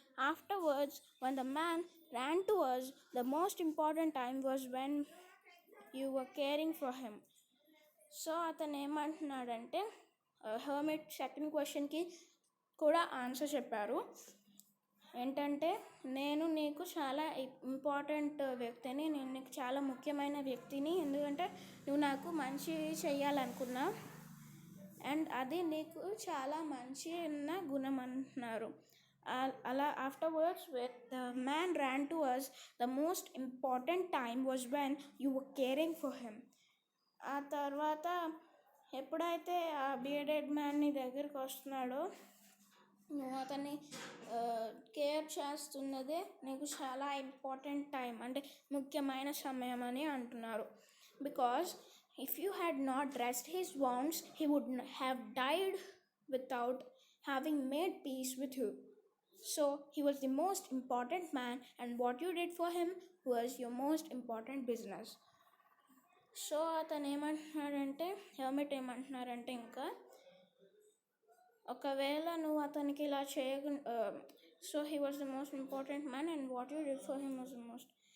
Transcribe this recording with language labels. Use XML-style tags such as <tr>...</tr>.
<en>Afterwards, when the man ran to us, the most important time was when you were caring for him.</en> <te>So అతను ఏమంటున్నాడంటే, hermit second క్వశ్చన్కి కూడా answer చెప్పారు. ఏంటంటే, నేను నీకు చాలా ఇంపార్టెంట్ వ్యక్తిని, నేను నీకు చాలా ముఖ్యమైన వ్యక్తిని, ఎందుకంటే నువ్వు నాకు మంచి చెయ్యాలనుకున్నా, అండ్ అది నీకు చాలా మంచి ఉన్న గుణం అంటున్నారు.</te> <en>అలా afterwards when the man ran to us, the most important time was when you were caring for him.</en> <te>ఆ తర్వాత ఎప్పుడైతే ఆ బియర్డెడ్ మ్యాన్ నీ దగ్గరికి వస్తున్నాడో, నువ్వు అతన్ని కేర్ చేస్తున్నదే నీకు చాలా ఇంపార్టెంట్ టైం, అంటే ముఖ్యమైన సమయం అని అంటున్నారు.</te> <en>Because if you had not dressed his wounds, he would have died without having made peace with you. So he was the most important man, and what you did for him was your most important business.</en> <te>So అతను ఏమంటున్నాడంటే, hermit ఏమంటున్నారంటే, ఇంకా ఒకవేళ నువ్వు అతనికి ఇలా</te> <en>So he was the most important man and what you did for him was the most.</en>